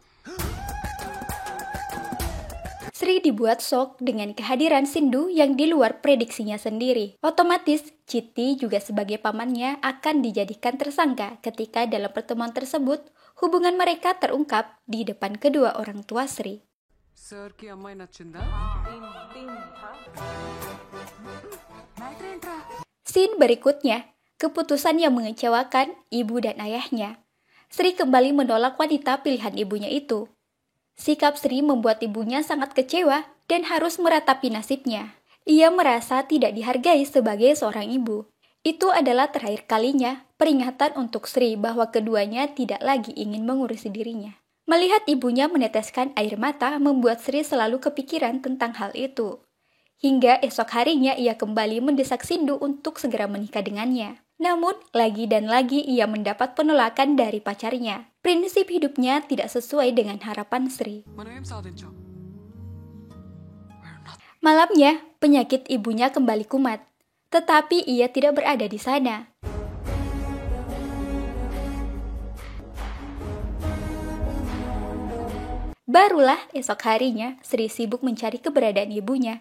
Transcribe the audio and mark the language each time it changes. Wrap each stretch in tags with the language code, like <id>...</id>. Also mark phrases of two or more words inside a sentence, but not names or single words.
<id>Sri dibuat shock dengan kehadiran Sindhu yang di luar prediksinya sendiri. Otomatis, Citi juga sebagai pamannya akan dijadikan tersangka ketika dalam pertemuan tersebut, hubungan mereka terungkap di depan kedua orang tua Sri.</id> <te>సార్ కి అమ్మాయి నచ్చిందా? మ్యాటర్ ఏంట్రా?</te> <id>Scene berikutnya, keputusan yang mengecewakan ibu dan ayahnya. Sri kembali menolak wanita pilihan ibunya itu. Sikap Sri membuat ibunya sangat kecewa dan harus meratapi nasibnya. Ia merasa tidak dihargai sebagai seorang ibu. Itu adalah terakhir kalinya peringatan untuk Sri bahwa keduanya tidak lagi ingin mengurusi dirinya. Melihat ibunya meneteskan air mata membuat Sri selalu kepikiran tentang hal itu. Hingga esok harinya ia kembali mendesak Sindu untuk segera menikah dengannya. Namun, lagi dan lagi ia mendapat penolakan dari pacarnya. Prinsip hidupnya tidak sesuai dengan harapan Sri.</id> <te>మనం సాధించాం.</te> <id>Malamnya, penyakit ibunya kembali kumat. Tetapi ia tidak berada di sana. Barulah esok harinya, Sri sibuk mencari keberadaan ibunya.</id>